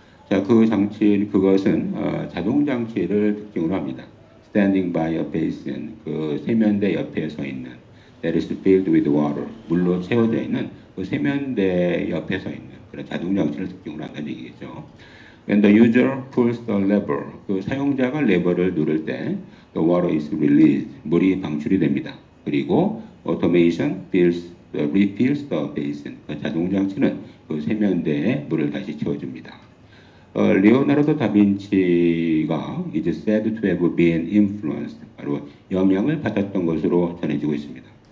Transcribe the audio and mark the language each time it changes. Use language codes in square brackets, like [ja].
[ko] 자, 그 장치 그것은 자동 장치를 특징으로 합니다. [en] Standing by a basin, [ko] 그 세면대 옆에 서 있는. [en] That is filled with water, [ko] 물로 채워져 있는 그 세면대 옆에 서 있는 그런 자동 장치를 특징으로 한다는 얘기겠죠. [en] When the user pulls the lever, [ko] 그 사용자가 레버를 누를 때 [en] the water is released, [ko] 물이 방출이 됩니다. 그리고 [en] automation refills the basin, [ko] 그 자동 장치는 그 세면대에 물을 다시 채워줍니다. 리오나르도 다빈치가 [en] is said to have been influenced, [ko] 바로 영향을 받았던 것으로 전해지고 있습니다.